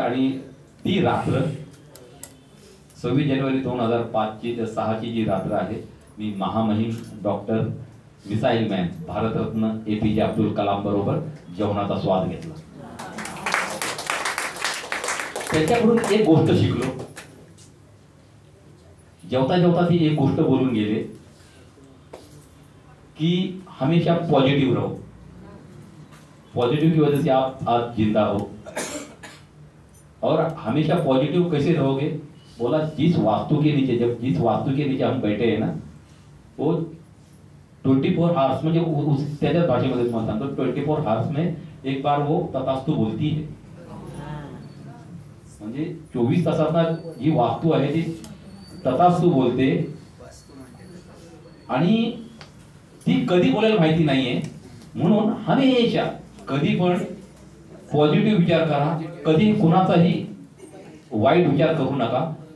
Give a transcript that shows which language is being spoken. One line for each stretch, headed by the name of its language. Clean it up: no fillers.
Marathi: आणि ती रात्र 26 जानेवारी 2005ची 6ची जी रात्र आहे, मी महामहिम doctor missile man Bharat Ratna APJ Abdul Kalam बरोबर जेवणाचा स्वाद घेतला. त्याच्याकडून एक गोष्ट शिकलो. जेवता जेवता ती एक गोष्ट बोलून गेले कि
Hindi: हमेशा पॉजिटिव रहो, पॉजिटिव की वजह से आप आज जिंदा हो, और हमेशा पॉजिटिव कैसे रहोगे, बोला जिस वास्तु के नीचे हम बैठे हैं ना, वो 24 आवर्स,
Marathi: म्हणजे त्याच्याच भाषेमध्ये तुम्हाला सांगतो,
Hindi: 24 आवर्स में एक बार वो तथास्तु बोलती है.
Marathi: म्हणजे 24 तासात जी वास्तू आहे ती तथास्तु बोलते, आणि ती कधी बोलायला माहिती नाहीये. म्हणून हमेशा कधी पण पॉझिटिव्ह विचार करा, कधी कुणाचाही वाईट विचार करू नका.